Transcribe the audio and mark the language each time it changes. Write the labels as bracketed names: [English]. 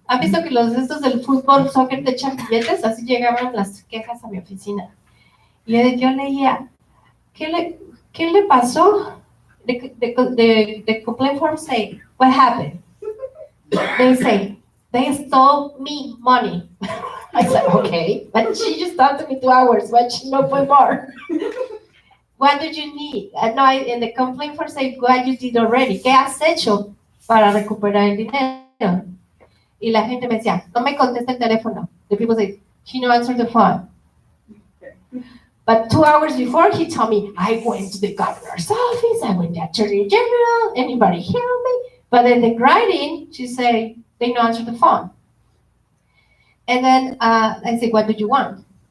[Spanish] ¿Han visto que los estos del fútbol, soccer, te echan billetes? Así llegaban las quejas a mi oficina. Y yo leía, ¿qué le pasó? [English] The complaint form say, what happened? They say, they stole me money. I said, okay, but she just talked to me 2 hours, but she no put more. What did you need? No, in the complaint form say, what you did already. [Spanish] ¿Qué has hecho para recuperar el dinero? Y la gente me decía, no me contesta el teléfono. [English] The people say, she no answered the phone. But 2 hours before, he told me, I went to the governor's office, I went to the attorney general, anybody help me? But in the writing, she said, they don't answer the phone. And then I said, what do you want?